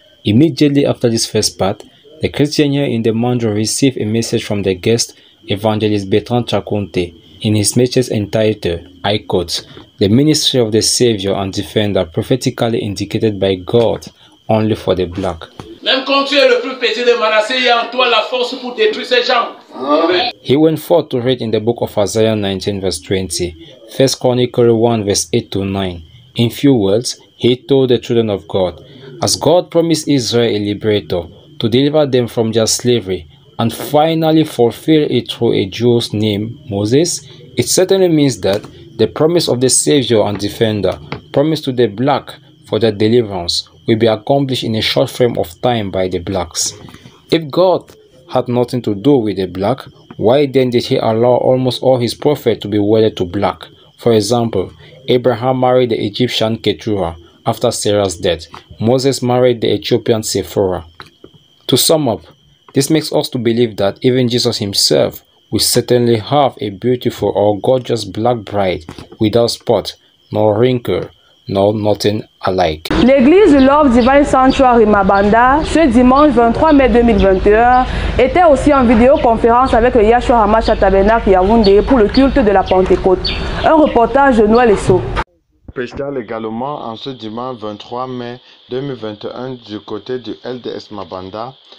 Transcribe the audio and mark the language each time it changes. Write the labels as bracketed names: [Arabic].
[English] Immediately after this first part, the Christian here in the Manjo received a message from the guest, Evangelist Bertrand Chakonte, in his message entitled, I quote, "The ministry of the Savior and Defender prophetically indicated by God only for the black." [French] Même quand tu es le plus petit de Manassé, il y a en toi la force pour détruire ces gens. Amen. [English] He went forth to read in the book of Isaiah 19 verse 20, 1 Chronicles 1 verse 8 to 9. In few words, he told the children of God, as God promised Israel a liberator to deliver them from their slavery and finally fulfill it through a Jew's named Moses, it certainly means that the promise of the Savior and Defender promised to the black for their deliverance will be accomplished in a short frame of time by the blacks. If God had nothing to do with the black, why then did he allow almost all his prophets to be wedded to black? For example, Abraham married the Egyptian Keturah after Sarah's death. Moses married the Ethiopian Sephora. To sum up, this makes us to believe that even Jesus himself will certainly have a beautiful or gorgeous black bride without spot, nor wrinkle, nor nothing alike. [French] L'église du Love Divine Sanctuary Mabanda, ce dimanche 23 mai 2021, était aussi en vidéoconférence avec le Yahshua Hamashiach Tabernacle Yaoundé pour le culte de la Pentecôte. Un reportage de Noël Esso. Spécial également en ce dimanche 23 mai 2021 du côté du LDS Mabanda,